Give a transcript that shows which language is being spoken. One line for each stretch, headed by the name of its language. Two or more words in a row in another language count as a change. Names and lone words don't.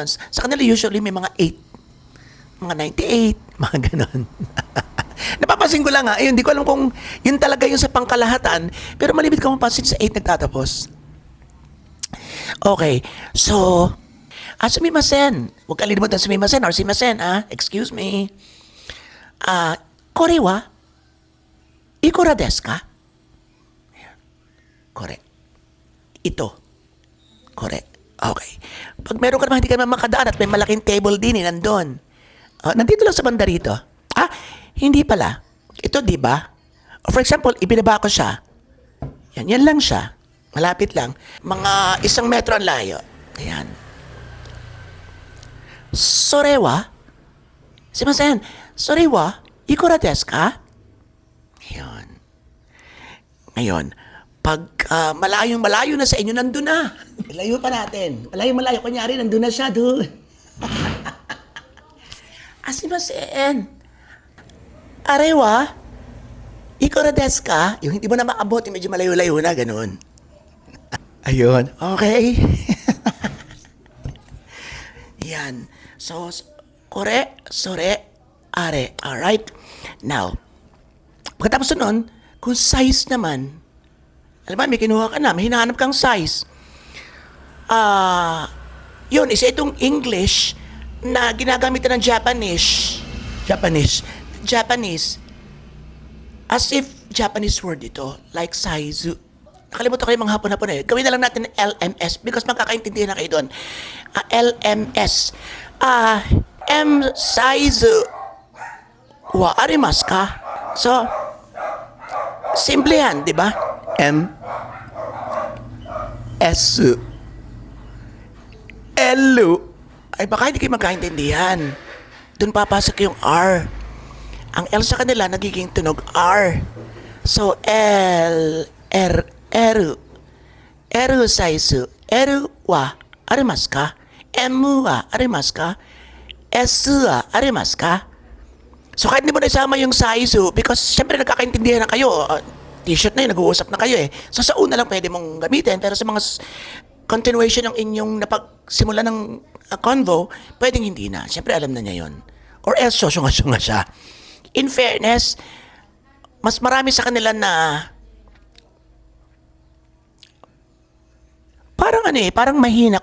Filipino: Sa kanila usually may mga 8, mga 98, mga ganon. Napapansin ko lang ha, ayun, di ko alam kung yun talaga yung sa pangkalahatan, pero malimit ka mapansin sa 8 nagtatapos.
English: Okay, so,
Filipino: sumimasen. Huwag kalimutan sumimasen or simasen, excuse me.
Japanese: これはいくらですか?
Filipino: Correct. Ito.
English: Correct. Okay.
Filipino: Pag meron ka naman hindi ka naman makadaan at may malaking table din nandun. Nandito lang sa banda rito. Hindi pala. Ito, di ba?
English: For example,
Filipino: ibinaba ko siya. Yan lang siya. Malapit lang. Mga 1 metro ang layo. Ayan.
Japanese: それは? すみません、それは? いくらですか? Ayan.
Filipino: Ngayon, pag malayong-malayo na sa inyo, nandun na. Layo pa natin. Malayong-malayo. Kunyari, nandun na siya doon.
Japanese: すみません、あれは? いくらですか?
Filipino: Yung hindi mo na maabot, yung medyo malayo-layo na, ganun. Ayun. Okay. Yan.
English: So,
Japanese: これ、それ, are. Alright?
English: Now,
Filipino: pagkatapos nun, kung size naman, alam mo, may kinuha ka na, may hinahanap kang size. Yun, isa itong English na ginagamit ng Japanese.
English: As if Japanese word
Filipino: ito, like size. Nakalimutan ko yung mga hapon-hapon eh. Gawin na lang natin LMS because magkakaintindihan na kayo doon. LMS. Size.
Japanese: はありますか?
Filipino: So, simple yan, di ba? S. L. Ay baka hindi kayo magkaintindihan. Doon papasok yung R. Ang L sa kanila nagiging tunog R. So, L, R, R. R size.
Japanese: Rはありますか？Mはありますか? Sはありますか?
Filipino: So kahit hindi mo na isama yung size, because syempre nagkakaintindihan na kayo, t-shirt na yun, nag-uusap na kayo eh. So sa una lang pwede mong gamitin, pero sa mga continuation ng inyong napagsimula ng convo, pwedeng hindi na. Syempre alam na niya yun. Or else, syunga-syunga siya.
English: In fairness,
Filipino: mas marami sa kanila na parang mahina.